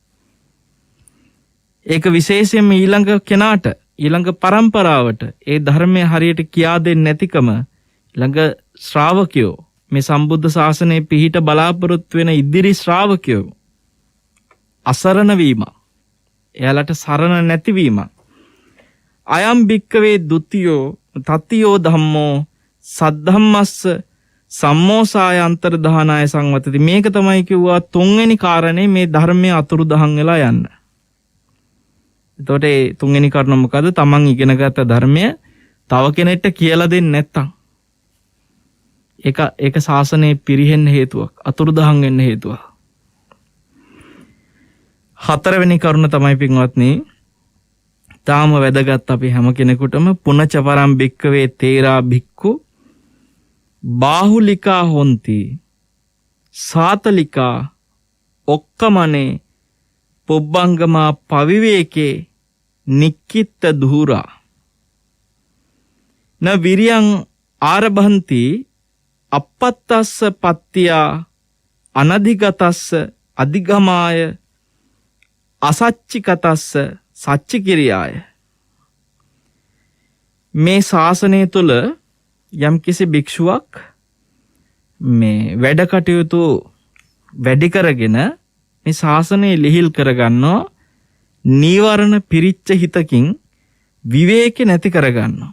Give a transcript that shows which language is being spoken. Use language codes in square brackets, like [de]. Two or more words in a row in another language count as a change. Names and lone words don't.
[si] ඒක විශේෂයෙන්ම ඊළඟ කෙනාට, ඊළඟ පරම්පරාවට ඒ ධර්මය හරියට කියා දෙන්නේ නැතිකම ළඟ ශ්‍රාවකයෝ මේ සම්බුද්ධ ශාසනයේ පිහිට බලාපොරොත්තු වෙන ඉදිරි ශ්‍රාවකයෝ අසරණ වීම, එයාලට සරණ නැතිවීම. [pi] අයම් භික්කවේ ဒ ුතියෝ තතියෝ ධම්මෝ සද්ධම්මස්ස සම්මෝසාය අන්තරදානාය සංවතති. [si] මේක තමයි කිව්වා තුන්වෙනි කාරණේ මේ ධර්මයේ අතුරුදහන් වෙලා යන්න. එතකොට ඒ තුන්වෙනි කාරණා මොකද? තමන් ඉගෙනගත්ත ධර්මය තව කෙනෙක්ට කියලා දෙන්නේ නැත්තම් ඒක ශාසනයේ පිරිහෙන්න හේතුවක්, අතුරුදහන් වෙන්න හේතුවක්. හතරවෙනි කරුණ තමයි පින්වත්නි, තාම වැදගත් අපි හැම කෙනෙකුටම [pi] පුනච පරම් භික්කවේ තේරා භික්ඛු බාහුලිකා හොಂತಿ සාතලිකා ඔක්කමනේ පුබ්බංගමා පවිවේකේ නික්කිට දුහුරා න විරියං ආරභන්ති අපත්තස්ස පත්තියා අනධිගතස්ස අධිගමාය අසච්චිකතස්ස සච්චි කිරියාය. [si] මේ ශාසනය තුළ යම් කිසි භික්ෂුවක් මේ වැඩ කටයුතු වැඩි කරගෙන මේ ශාසනය ලිහිල් කරගන්නවා, නීවරණ පිරිච්ච හිතකින් විවේක නැති කරගන්නවා.